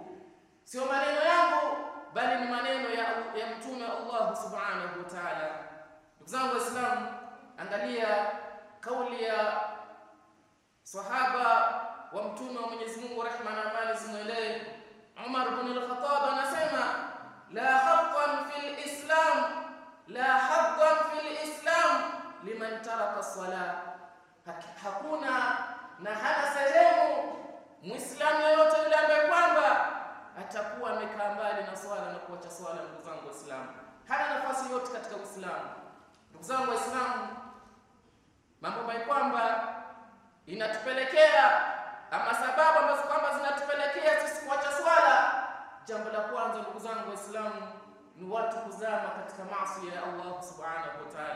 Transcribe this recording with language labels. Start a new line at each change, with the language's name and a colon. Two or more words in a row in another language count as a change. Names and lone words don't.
Swahili: Sio maneno yangu, bali ni maneno ya Mtume Allah
Arabic: سبحانه وتعالى.
Swahili: Ndugu zangu Waislamu, angalia kauli ya sahaba wa Mtume wa Mwenyezi Mungu, rehma na amani zimwendee, Umar ibn al-Khattab anasema
Arabic: لا حقا في الإسلام لا حقا في الإسلام لمن ترك الصلاة,
Swahili: hakuna na hana sehemu Muislamu yoyote yule ambaye kwamba atakuwa amekaa mbali na swala na kuacha swala. Ndugu zangu Waislamu, hana nafasi yote katika Uislamu. Ndugu zangu Waislamu, mambo ambayo kwamba inatupelekea ama sababu ambazo kwamba zinatupelekea sisi kuacha swala, jambo la kwanza ndugu zangu Waislamu ni watu kuzama katika maasi ya Allah
Arabic: سبحانه وتعالى.